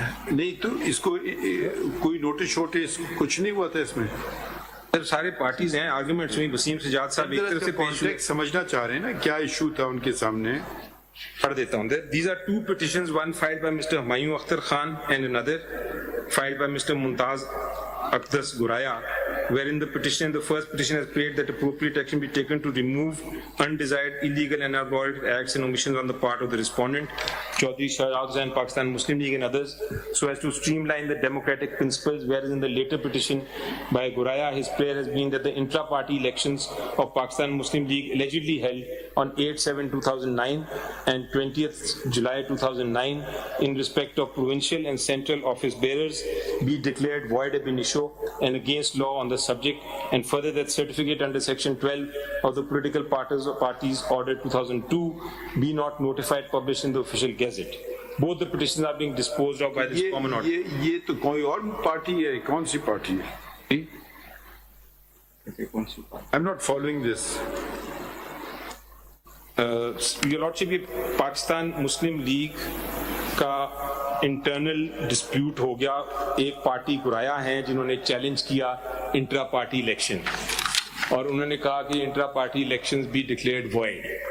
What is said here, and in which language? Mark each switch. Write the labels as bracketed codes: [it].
[ur] نہیں تو اس کو کوئی نوٹس شوٹس کچھ نہیں ہوا تھا اس میں؟ سر سارے پارٹیز ہیں آرگومنٹس ہوئی. وسیم سجاد صاحب ایک طرف سے کانٹیکٹ سمجھنا چاہ رہے ہیں نا کیا ایشو تھا ان کے سامنے. پڑھ دیتا ہوں. [en] These are two petitions, one filed by Mr. Humayun Akhtar Khan and another filed by Mr. Mumtaz Aqdas Guraya, wherein the petition, the first petition has prayed that appropriate action be taken to remove undesired, illegal and unwarranted acts and omissions on the part of the respondent, Chaudhry Shahzad Hussain, Pakistan Muslim League and others, so as to streamline the democratic principles, whereas in the later petition by Guraya, his prayer has been that the intra-party elections of Pakistan Muslim League allegedly held on 8/7/2009 and 20th July 2009 in respect of provincial and central office bearers be declared void ab initio and against law on the subject, and further that certificate under section 12 of the political parties order 2002 be not notified published in the official gazette. Both the petitions are being disposed of by this common order. [ur] یہ تو کوئی اور party ہے. کون سی party ہے؟ [en] I'm not following this. Your Lordship, [ur] یہ پاکستان مسلم league کا internal dispute ہو گیا. ایک پارٹی گرایا ہیں جنہوں نے چیلنج کیا انٹرا پارٹی الیکشن اور انہوں نے کہا کہ انٹرا پارٹی الیکشنز بھی ڈکلیئرڈ وائڈ.